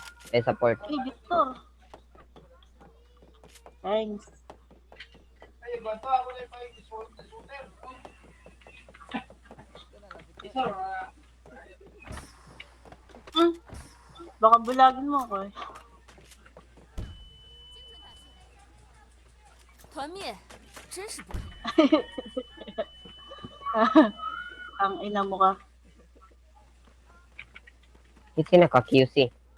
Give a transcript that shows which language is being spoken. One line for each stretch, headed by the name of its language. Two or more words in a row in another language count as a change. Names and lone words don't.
Filipino: Sa port.
English: Hey, Victor. Thanks.
Filipino: Baka bulagin mo ako eh.
Chinese: 团灭，真是不可以。
Filipino: Ang ina mo ka. Kasi naka-QC.